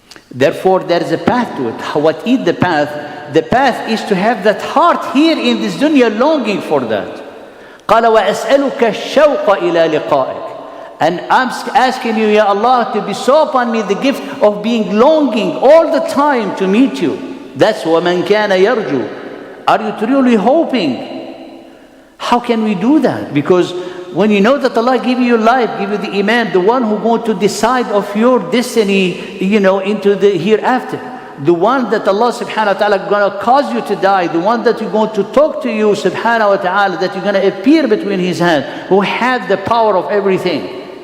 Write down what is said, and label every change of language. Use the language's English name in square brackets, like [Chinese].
[English] Therefore, there is a path to it. What is the path? The path is to have that heart here in this dunya longing for that. [Arabic] قَالَ وَأَسْأَلُكَ الشَّوْقَ إِلَى لِقَائِكَ. [English] And I'm asking you, Ya Allah, to bestow upon me the gift of being longing all the time to meet you. That's [Arabic] وَمَنْ كَانَ يَرْجُو. [English] Are you truly hoping? How can we do that? Because when you know that Allah give you life, give you the iman, the one who going to decide of your destiny, into the hereafter. The one that Allah subhanahu wa ta'ala going to cause you to die, the one that you're going to talk to you subhanahu wa ta'ala, that you're going to appear between His hands, who has the power of everything.